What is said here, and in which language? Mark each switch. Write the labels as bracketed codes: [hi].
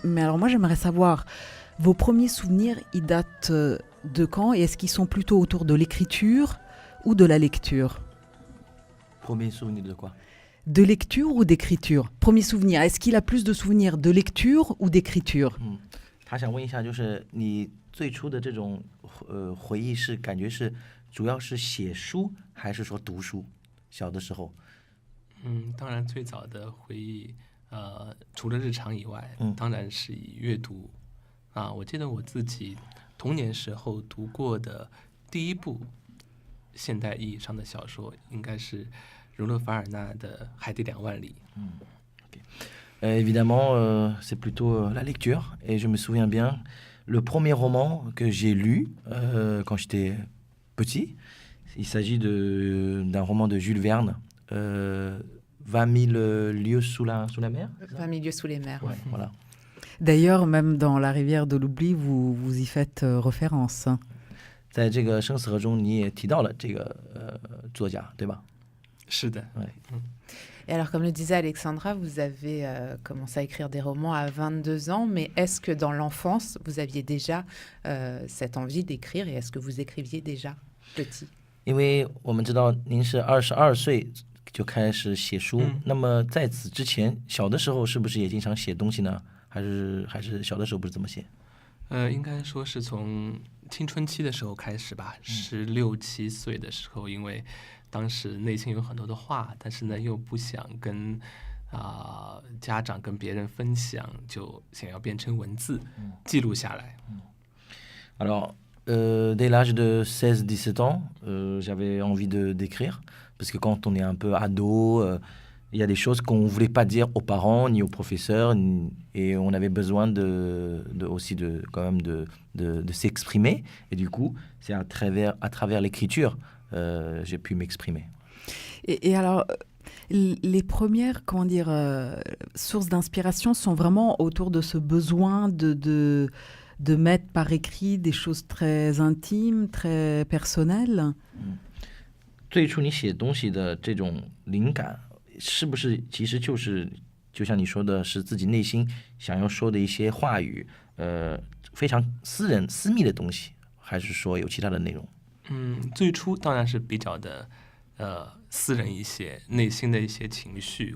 [fr] Mais alors moi j'aimerais savoir, vos premiers souvenirs, ils datent de quand et est-ce qu'ils sont plutôt autour de l'écriture ou de la lecture ? Premier souvenir de quoi ? De lecture ou d'écriture ? Premier souvenir, est-ce qu'il a plus de souvenirs de lecture ou d'écriture ? [zh] 他想问一下，就是你最初的这种回忆是感觉是主要是写书还是说读书？小的时候，当然最早的回忆，除了日常以外，当然是以阅读。我记得我自己童年时候读过的第一部现代意义上的小说，应该是儒勒·凡尔纳的《海底两万里》。 [fr] Évidemment, c'est plutôt la lecture. Et je me souviens bien, le premier roman que j'ai lu quand j'étais petit, il s'agit d'un roman de Jules Verne, 20 000 lieues sous la mer. 20 000 lieues sous les mers. Ouais, voilà. D'ailleurs, même dans La rivière de l'oubli, vous y faites référence. [zh] 在这个生死河中，你也提到了这个作家，对吧？是的。 [fr] Et alors, comme le disait Alexandra, vous avez commencé à écrire des romans à 22 ans, mais est-ce que dans l'enfance, vous aviez déjà cette envie d'écrire et est-ce que vous écriviez déjà petit ? [zh] 因为我们知道您是22岁就开始写书，那么在此之前，小的时候是不是也经常写东西呢？还是小的时候不是这么写？应该说是从青春期的时候开始吧，16、17岁的时候，因为当时内心有很多的话，但是呢又不想跟家长跟别人分享，就想要变成文字记录下来。 [fr] Alors, dès l'âge de 16-17 ans, j'avais envie d'écrire, parce que quand on est un peu ado, il y a des choses qu'on ne voulait pas dire aux parents ni aux professeurs, et on avait besoin aussi quand même de s'exprimer. Et du coup, c'est à travers l'écriture j'ai pu m'exprimer. Et alors, les premières, sources d'inspiration sont vraiment autour de ce besoin de mettre par écrit des choses très intimes, très personnelles. [zh] 最初你写东西的这种灵感，是不是其实就像你说的，是自己内心想要说的一些话语，非常私密的东西，还是说有其他的内容？最初当然是比较的私人一些，内心的一些情绪。